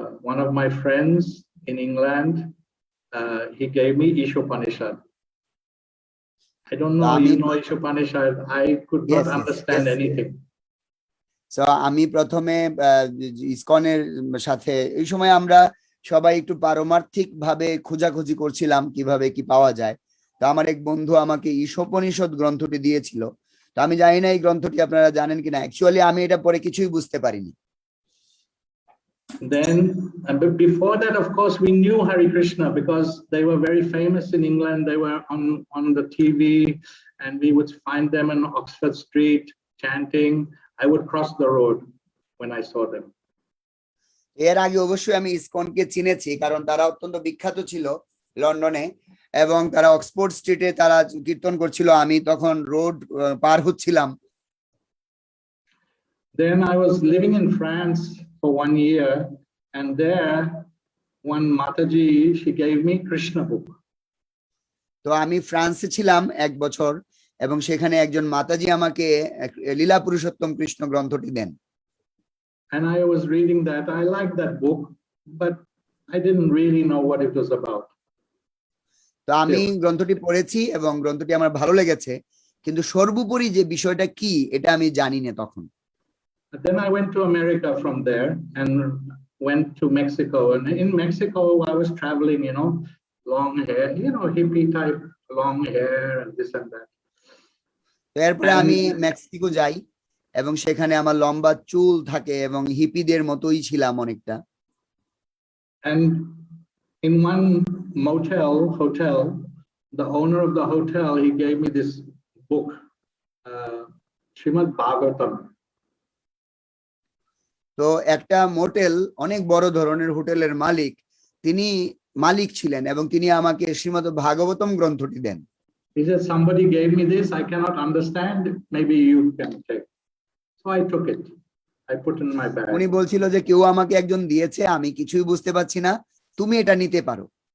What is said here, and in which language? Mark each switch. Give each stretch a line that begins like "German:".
English: One of my friends in England, he gave me Ishopanishad. I don't know, you know Ishopanishad. I could not understand anything.
Bangla: So আমি প্রথমে ইসকনের সাথে এই সময় আমরা সবাই একটু পারমার্থিক ভাবে খোঁজাখুঁজি করছিলাম কিভাবে কি পাওয়া যায়। তো আমার এক বন্ধু আমাকে ঈশোপনিষদ গ্রন্থটি দিয়েছিল। তো আমি জানি না এই গ্রন্থটি আপনারা জানেন কিনা। অ্যাকচুয়ালি আমি এটা পড়ে কিছুই বুঝতে পারিনি।
English: Then, but before that, of course, we knew Hare Krishna because they were very famous in England. They were on the TV, and we would find them in Oxford Street chanting. I would cross the road when I saw them.
Bangla: এর আগে অবশ্যই আমি ইসকনকে চিনেছি কারণ তারা অত্যন্ত বিখ্যাত ছিল লন্ডনে এবং তারা অক্সফোর্ড স্ট্রিটে তারা কীর্তন করছিল। আমি তখন রোড পার হচ্ছিলাম।
English: Then I was living in France for 1 year, and there one Mataji, she gave me Krishna book.
Bangla: তো আমি ফ্রান্সে ছিলাম 1 বছর এবং সেখানে একজন মাতাজি আমাকে লীলা পুরুষোত্তম কৃষ্ণ গ্রন্থটি দেন।
English: And I was reading that. I liked that book, but I didn't really know what it was about.
Bangla: তো আমি গ্রন্থটি পড়েছি এবং গ্রন্থটি আমার ভালো লেগেছে, কিন্তু সর্বোপরি যে বিষয়টা কি এটা আমি জানি না তখন।
English: Then I went to America from there and went to Mexico. And in Mexico, I was traveling, you know, long hair, you know, hippie type, long hair and this and that.
Bangla: এরপরে আমি Mexico যাই এবং সেখানে আমার লম্বা চুল থাকে এবং হিপিদের মতোই ছিলাম অনেকটা।
English: And in one hotel, the owner of the hotel, he gave me this book, Srimad Bhagavatam.
Bangla: তো একটা মোটেল, অনেক বড় ধরনের হোটেলের মালিক, তিনি মালিক ছিলেন এবং তিনি আমাকে শ্রীমদ্ ভাগবতম গ্রন্থটি দেন।
English: He said, somebody gave me this, I cannot understand, maybe you can take. So I took it. I put it in my bag.
Bangla: উনি বলছিল যে কেউ আমাকে একজন দিয়েছে, আমি কিছুই বুঝতে পারছি না, তুমি এটা নিতে পারো।